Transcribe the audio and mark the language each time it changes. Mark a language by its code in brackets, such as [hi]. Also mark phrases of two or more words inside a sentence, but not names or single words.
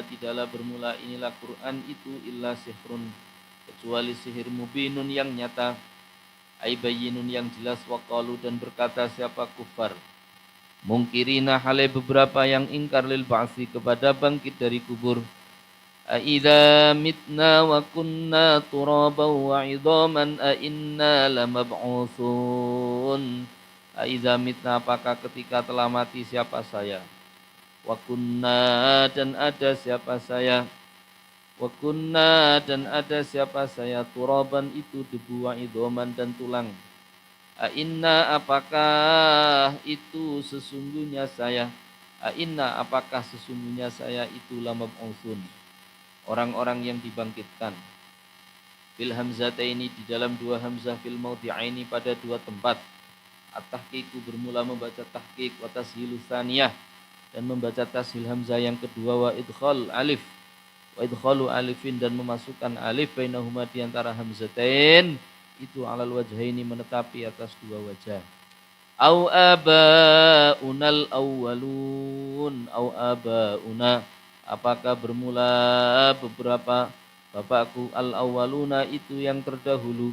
[id] tidaklah bermula inilah Quran itu [ar] إلا سحر [id] kecuali sihir mubinun yang nyata [ar] أي بين [id] yang jelas waqalu dan berkata siapa kufar mungkirina hale beberapa yang ingkar [ar] للبعث [id] kepada bangkit dari kubur [ar] أئذا متنا وكنا ترابا وعظاما أإنا لمبعوثون. أئذا متنا [id] apakah ketika telah mati siapa saya? [ar] وكنا [id] dan ada siapa saya? [ar] وكنا [id] dan ada siapa saya? Turaban itu debu [ar] وعظاما [id] dan tulang. Inna apakah itu sesungguhnya saya? Inna apakah sesungguhnya saya itu lamab'utsun, orang-orang yang dibangkitkan. [ar] في الهمزتين [id] di dalam dua hamzah [ar] في الموضعين [id] pada dua tempat. At-tahqiqu bermula membaca tahqiq [ar] وتسهيل الثانية [id] dan membaca tashil hamzah yang kedua [ar] وإدخال ألف وإدخال ألف [id] dan memasukkan alif bainahuma di antara hamzatain itu [ar] على الوجهين [id] menetapi atas dua wajah. [ar] أو آباؤنا الأولون أو آباؤنا [id] apakah bermula beberapa bapakku [ar] الأولون [id] itu yang terdahulu.